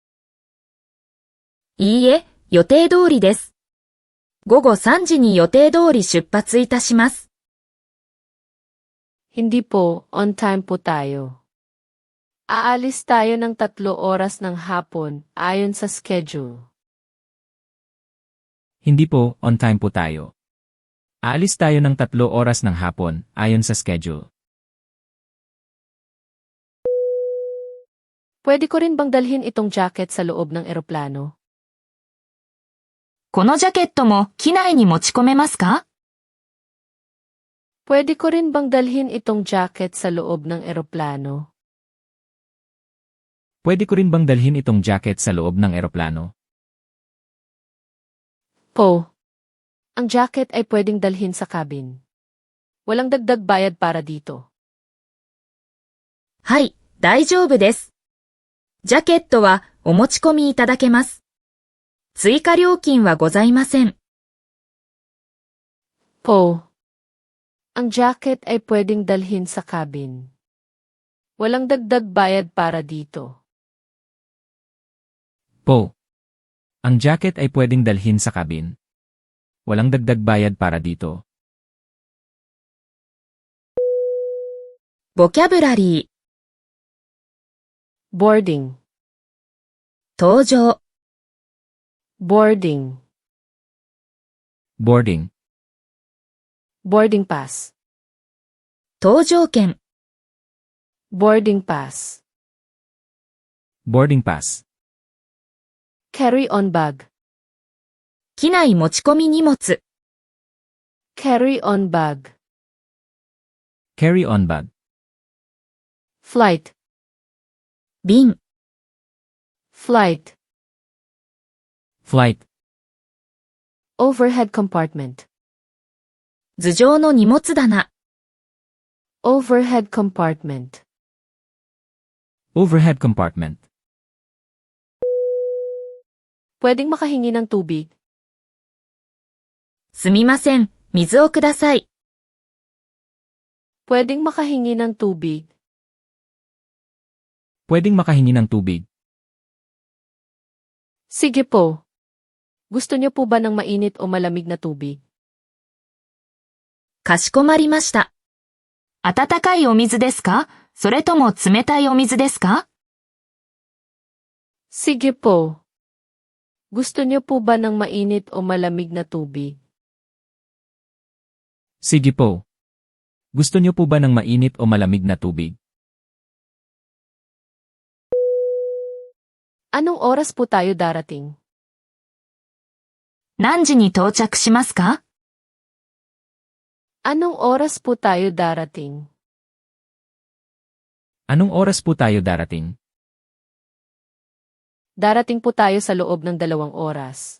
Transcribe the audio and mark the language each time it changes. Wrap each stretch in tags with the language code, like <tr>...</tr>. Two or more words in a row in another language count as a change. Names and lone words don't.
<ja>いいえ、予定通りです。午後3時に予定通り出発いたします。</ja> <tl>Hindi po,</tl> <en>on time</en> <tl>po tayo. Aalis tayo ng 3 oras ng hapon ayon sa schedule. Hindi po,</tl> <en>on time</en> <tl>po tayo. Aalis tayo ng 3 oras ng hapon ayon sa schedule. Pwede ko rin bang dalhin itong jacket sa loob ng eroplano?</tl> <ja>このジャケットも機内に持ち込めますか？</ja> <tl>Pwede ko rin bang dalhin itong jacket sa loob ng eroplano? Pwede ko rin bang dalhin itong jacket sa loob ng eroplano? Po. Ang jacket ay pwedeng dalhin sa cabin. Walang dagdag bayad para dito.</tl> <ja>はい、大丈夫です。ジャケットはお持ち込みいただけます。追加料金はございません。</ja> <tl>Po. Ang jacket ay pwedeng dalhin sa cabin. Walang dagdag bayad para dito. Po. Ang jacket ay pwedeng dalhin sa cabin. Walang dagdag bayad para dito.</tl> <en>Vocabulary Boarding.</en> <ja>搭乗</ja> <en>Boarding. Boarding. Boarding pass.</en> <ja>搭乗券</ja> <en>Boarding pass. Boarding pass. Carry-on bag.</en> <ja>機内持ち込み荷物</ja> <en>Carry-on bag. Carry-on bag. Flight.</en> <ja>便</ja> <en>Flight. Flight. Overhead compartment.</en> <ja>頭上の荷物棚</ja> <en>Overhead compartment. Overhead compartment.</en> <tl>Pwedeng makahingi ng tubig?</tl> <ja>すみません、水をください。</ja> <tl>Pwedeng makahingi ng tubig? Pwedeng makahingi ng tubig? Sige po. Gusto niyo po ba ng mainit o malamig na tubig?</tl> <ja>かしこまりました。温かいお水ですか？それとも冷たいお水ですか？</ja> <tl>Sige po. Gusto niyo po ba ng mainit o malamig na tubig? Sige po. Gusto niyo po ba ng mainit o malamig na tubig? Anong oras po tayo darating?</tl> <ja>何時に到着しますか？</ja> <tl>Anong oras po tayo darating? Anong oras po tayo darating? Darating po tayo sa loob ng 2 oras.</tl>